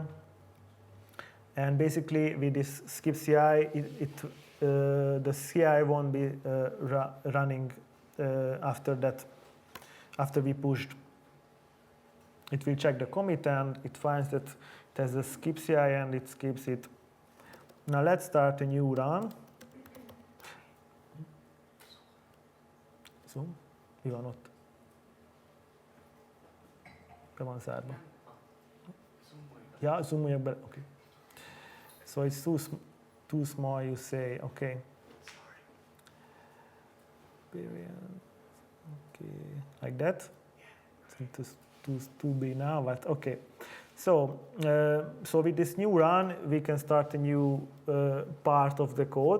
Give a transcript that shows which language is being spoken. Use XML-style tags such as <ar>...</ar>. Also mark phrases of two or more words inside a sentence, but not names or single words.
<en>And basically, with this skip CI, the CI won't be running after that, after we pushed. It will check the commit, and it finds that it has a skip CI, and it skips it. Now let's start a new run. Zoom?</en> <hu>Mi van ott? Be van zárva. Ja, zoomoljak bele.</hu> <en>Okay. So it's too small, you say. Okay. Okay, like that. It's too big now, but okay. So with this new run, we can start a new part of the code.</en>